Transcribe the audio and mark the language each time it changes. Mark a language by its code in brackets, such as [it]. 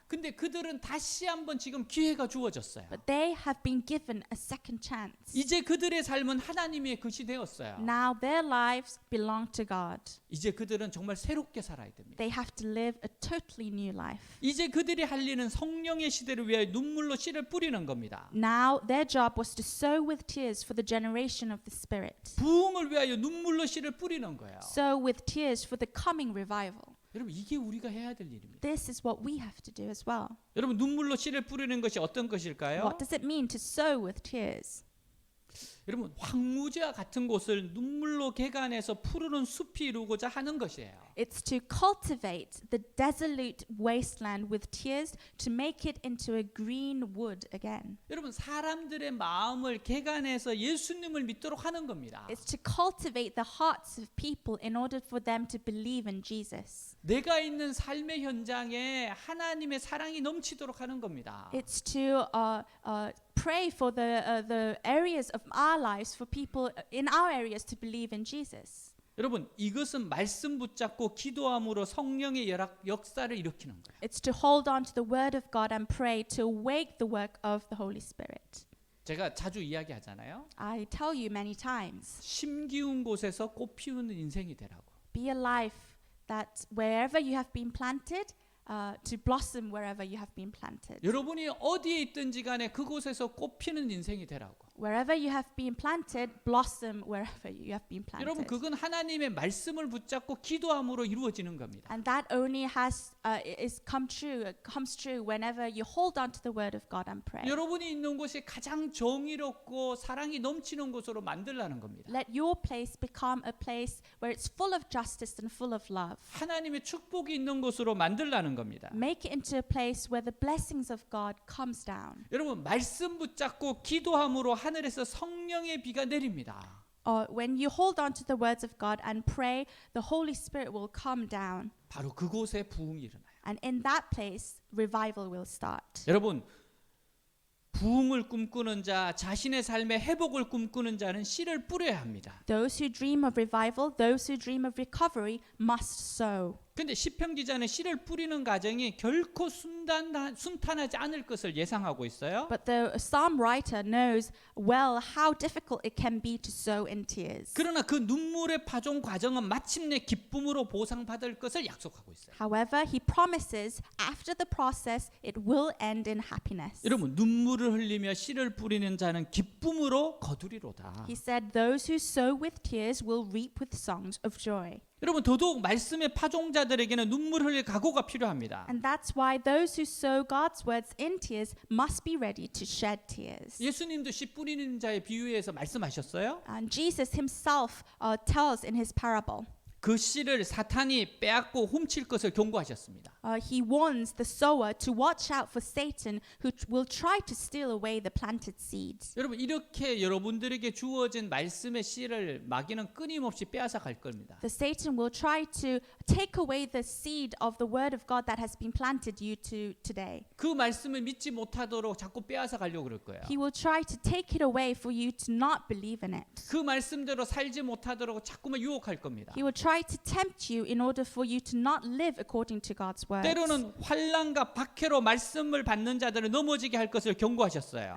[ko] 근데 그들은 다시 한번 지금 기회가 주어졌어요. [en] But they have been given a second chance. [ko] 이제 그들의 삶은 하나님의 것이 되었어요. [en] Now their lives belong to God. [ko] 이제 그들은 정말 새롭게 살아야 됩니다. [en] They have to live a totally new life. [ko] 이제 그들이 할 일은 성령의 시대를 위하여 눈물로 씨를 뿌리는 겁니다. [en] Now their job was to sow with tears for the generation of the Spirit. [ko] 부흥을 위하여 눈물로 씨를 뿌리는 거예요. [en] Sow with tears for the coming revival. [ko] 여러분, 이게 우리가 해야 될 일입니다. [en] This is what we have to do as well. [ko] 여러분, 눈물로 씨를 뿌리는 것이 어떤 것일까요? [en] What does it mean to sow with tears? [ko] 여러분, 황무지와 같은 곳을 눈물로 개간해서 푸르른 숲이 이루고자 하는 것이에요. [en] It's to cultivate the desolate wasteland with tears to make it into a green wood again. [ko] 여러분, 사람들의 마음을 개간해서 예수님을 믿도록 하는 겁니다. [en] It's to cultivate the hearts of people in order for them to believe in Jesus. [ko] 내가 있는 삶의 현장에 하나님의 사랑이 넘치도록 하는 겁니다. [en] It's to pray for the areas of our lives for people in our areas to believe in Jesus. [ko] 여러분, 이것은 말씀 붙잡고 기도함으로 성령의 역사를 일으키는 거예요. [en] It's to hold on to the word of God and pray to awake the work of the Holy Spirit. [ko] 제가 자주 이야기하잖아요. [en] I tell you many times, [ko] 심기운 곳에서 꽃 피우는 인생이 되라고. [en] be a life that wherever you have been planted, to blossom wherever you have been planted. [ko] 여러분이 어디에 있든지 간에 그곳에서 꽃 피는 인생이 되라고. [en] Wherever you have been planted, blossom wherever you have been [ko] 여러분 [en] planted. [ko] 그건 하나님의 말씀을 붙잡고 기도함으로 이루어지는 겁니다. [en] And that only comes true whenever you hold on to the word of God and pray. [ko] 여러분이 있는 곳이 가장 정의롭고 사랑이 넘치는 곳으로 만들라는 겁니다. [en] Let your place become a place where it's full of justice and full of love. [ko] 하나님의 축복이 있는 곳으로 만들라는 겁니다. [en] Make it into a place where the blessings of God comes down. [ko] 여러분 말씀 붙잡고 기도함으로 하늘에서 성령의 비가 내립니다. [en] When you hold on to the words of God and pray, the Holy Spirit will come down. [ko] 바로 그곳에 부흥이 일어나요. [en] And in that place, revival will start. [ko] 여러분 부흥을 꿈꾸는 자, 자신의 삶의 회복을 꿈꾸는 자는 씨를 뿌려야 합니다. [en] Those who dream of revival, those who dream of recovery must sow. [ko] 근데 시편 기자는 씨를 뿌리는 과정이 결코 순탄하지 않을 것을 예상하고 있어요. [en] But the psalm writer knows well how difficult it can be to sow in tears. [ko] 그러나 그 눈물의 파종 과정은 마침내 기쁨으로 보상받을 것을 약속하고 있어요. [en] However, he promises after the process it will end in happiness. [ko] 여러분 눈물을 흘리며 씨를 뿌리는 자는 기쁨으로 거두리로다. [en] He said those who sow with tears will reap with songs of joy. [ko] 여러분 더더욱 말씀의 파종자들에게는 눈물 흘릴 각오가 필요합니다. [en] And that's why those who sow God's words in tears must be ready to shed tears. [ko] 예수님도 씨 뿌리는 자의 비유에서 말씀하셨어요. [en] And Jesus himself tells in his parable. [ko] 그 씨를 사탄이 빼앗고 훔칠 것을 경고하셨습니다. [en] He warns the sower to watch out for Satan who will try to steal away the planted seeds. [ko] 여러분 이렇게 여러분들에게 주어진 말씀의 씨를 마귀는 끊임없이 빼앗아 갈 겁니다. [en] The Satan will try to take away the seed of the word of God that has been planted you to today. [ko] 그 말씀을 믿지 못하도록 자꾸 빼앗아 가려고 그럴 거예요. [en] He will try to take it away for you to not believe in it. [ko] 그 말씀대로 살지 못하도록 자꾸만 유혹할 겁니다. [en] He will try to tempt you in order for you to not live according to God's words. [ko] 때로는 환난과 박해로 말씀을 받는 자들을 넘어지게 할 것을 경고하셨어요.